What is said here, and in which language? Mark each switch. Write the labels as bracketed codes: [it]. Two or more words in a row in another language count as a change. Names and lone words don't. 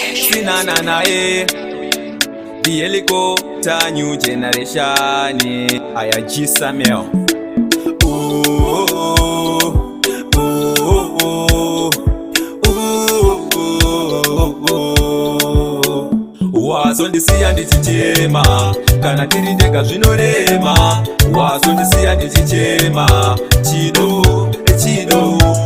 [sn] Sinana na e, [en] the helicopter new generation, I am G Samuel. Ooh, ooh, ooh, ooh, ooh, ooh, ooh. [sn] Wazondisiya ndichichema, kana tiri ndega zvinorema. Wazondisiya ndichichema, chido, chido.